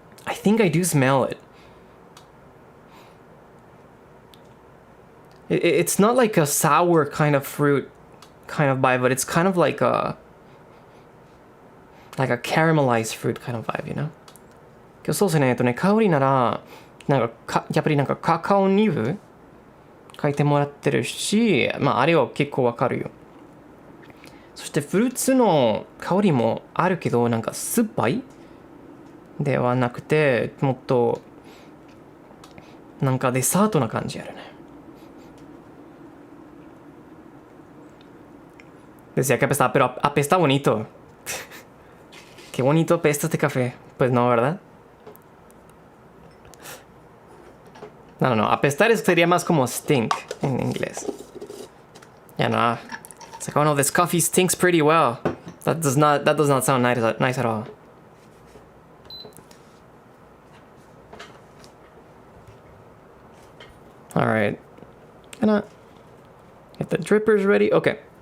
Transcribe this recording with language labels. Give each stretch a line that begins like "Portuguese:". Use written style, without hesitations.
English: I think I do smell it. It's not like a sour kind of fruit kind of vibe, but it's kind of like a caramelized fruit kind of vibe, you know?
Japanese: そうですね、香りなら、やっぱりカカオニブ書いてもらってるし、あれは結構わかるよ。そしてフルーツの香りもあるけど、酸っぱいではなくて、もっと、デザートな感じあるね。
Spanish: Decía que apestaba, pero apesta bonito. Qué bonito apesta este café. Pues no, ¿verdad? No. Apestar sería más como stink en inglés.
English: Yeah, no. It's like, oh no, this coffee stinks pretty well. That does not sound nice at all. All right. Gonna get the drippers ready. Okay.